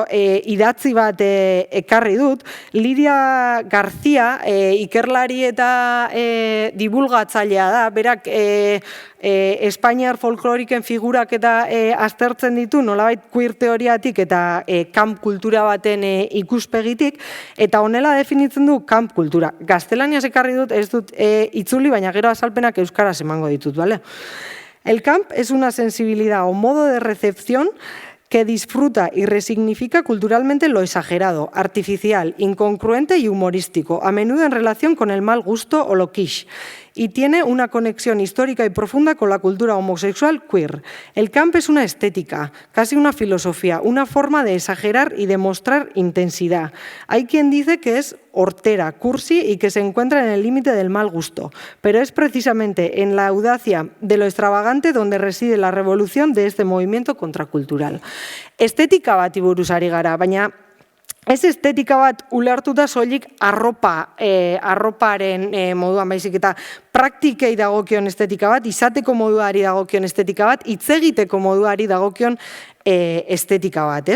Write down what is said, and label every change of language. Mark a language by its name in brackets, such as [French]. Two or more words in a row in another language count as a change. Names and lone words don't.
[Basque] idatzi bat ekarri dut, Lidia García ikerlari eta divulgatzailea da, berak Espainiar folkloriken figurak eta aztertzen ditu, nolabait queer teoriatik eta kamp kultura baten ikuspegitik, eta honela definitzen du kamp kultura. Gaztelaniaz ekarri dut, ez dut itzuli, baina gero azalpenak euskaraz emango ditut, bale? [Spanish] El camp es una sensibilidad o modo de recepción que disfruta y resignifica culturalmente lo exagerado, artificial, incongruente y humorístico, a menudo en relación con el mal gusto o lo quiche, y tiene una conexión histórica y profunda con la cultura homosexual queer. El camp es una estética, casi una filosofía, una forma de exagerar y demostrar intensidad. Hay quien dice que es hortera, cursi y que se encuentra en el límite del mal gusto, pero es precisamente en la audacia de lo extravagante donde reside la revolución de este movimiento contracultural. [Basque] Estetika bati buruz ari gara, baina ez estetika bat ulertuta soilik arroparen moduan, baizik eta praktikei dagokion estetika bat, izateko moduari dagokion estetika bat, hitz egiteko moduari dagokion estetika bat, ez?